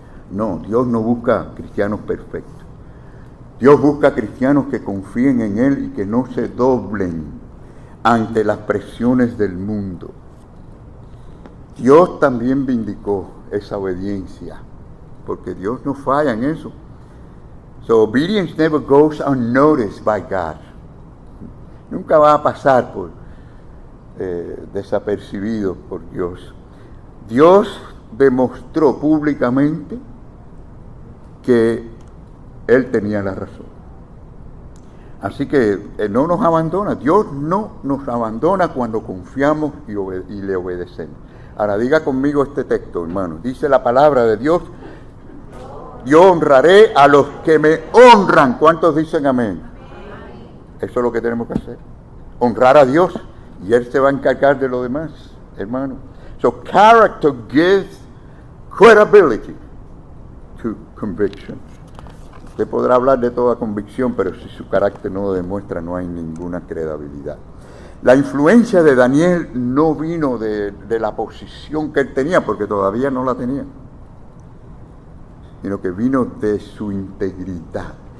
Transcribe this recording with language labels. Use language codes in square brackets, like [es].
[es] No, Dios no busca cristianos perfectos. Dios busca cristianos que confíen en Él y que no se doblen ante las presiones del mundo. Dios también vindicó esa obediencia, porque Dios no falla en eso. [en] So obedience never goes unnoticed by God. [es] Nunca va a pasar por desapercibido por Dios. Dios demostró públicamente que Él tenía la razón. Así que no nos abandona. Dios no nos abandona cuando confiamos y le obedecemos. Ahora diga conmigo este texto, hermano. Dice la palabra de Dios: yo honraré a los que me honran. ¿Cuántos dicen amén? Eso es lo que tenemos que hacer. Honrar a Dios y Él se va a encargar de lo demás, hermano. [en] So character gives credibility to conviction. [es] Usted podrá hablar de toda convicción, pero si su carácter no lo demuestra, no hay ninguna credibilidad. La influencia de Daniel no vino de la posición que él tenía, porque todavía no la tenía, sino que vino de su integridad.